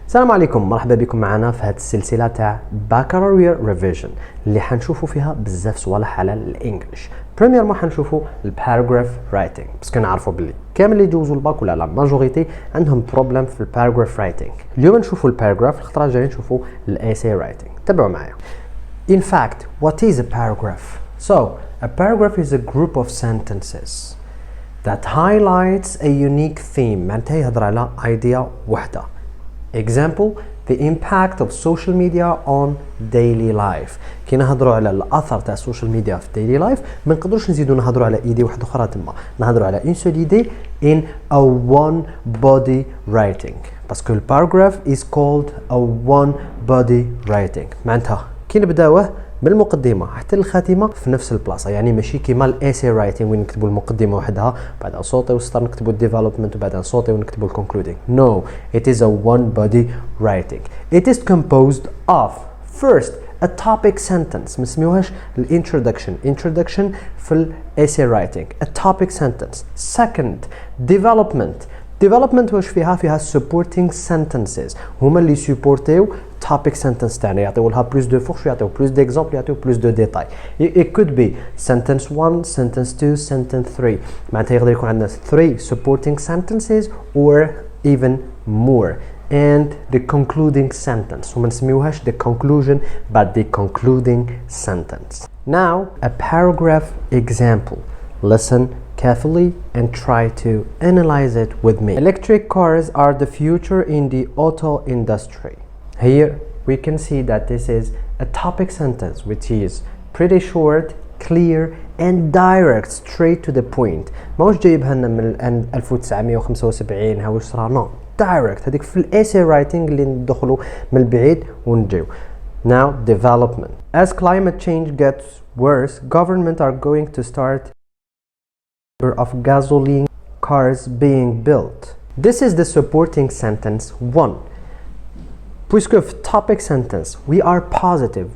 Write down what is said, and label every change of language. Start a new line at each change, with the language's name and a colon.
Arabic: السلام عليكم، مرحبا بكم معنا في هذه السلسله تاع Baccalaureate Revision اللي حنشوفوا فيها بزاف صوالح على الانجليش. بريمير ما حنشوفوا الباراجراف رايتنج باسكو نعرفوا باللي كامل اللي يجوزوا الباك ولا لا ماجوريتي عندهم بروبليم في الباراجراف رايتنج. اليوم نشوفوا الباراجراف، الخطره الجايه نشوفوا الايساي رايتنج. تابعوا معايا.
English: In fact, what is a paragraph? So, a paragraph is a group of sentences that highlights a unique theme.
Arabic: معناتها يهضر على idea وحده.
English: Example, the impact of social media on daily life.
Arabic: كي نهضروا على الاثر تاع السوشيال ميديا في daily life ما نقدروش نزيدوا نهضروا على ايدي واحده اخرى تما، نهضروا على une seule idée in a one body writing.
English: باسكو الباراجراف is called a one body writing.
Arabic: معناتها كي نبداوه من المقدمه حتى الخاتمه في نفس البلاصه، يعني ماشي كيما الايساي رايتنج وين نكتبوا المقدمه وحدها بعدها نصوتيو وسطر نكتبوا الديفلوبمنت وبعدها نصوتيو ونكتبوا الكونكلودينغ.
English: No, it is a one body writing. It is composed of first a topic sentence، ما نسميوهاش الانترودكشن. introduction في الايساي writing a topic sentence.
Arabic: Second, development واش فيها supporting sentences، هما اللي سيبورتيو topic sentence تاعنا، يعطيو لها plus de force، يعطيو plus d'exemple، يعطيو plus de détails.
English: It could be sentence 1, sentence 2, sentence 3.
Arabic: معناتها يقدر يكون عندنا 3 supporting sentences or even more.
English: And the concluding sentence، وما نسميوهاش the conclusion but the concluding sentence. Now a paragraph example. Listen carefully and try to analyze it with me. Electric cars are the future in the auto industry. Here we can see that this is a topic sentence which is pretty short, clear and direct, straight to the point.
Arabic: ماهوش جايبها لنا من 1975 ها واش صرا، نو direct. هذيك في الايساي رايتنج اللي ندخلوا من البعيد ونجيو.
English: Now development. As climate change gets worse, government are going to start of gasoline cars being built. This is the supporting sentence 1. Puisque topic sentence, we are positive.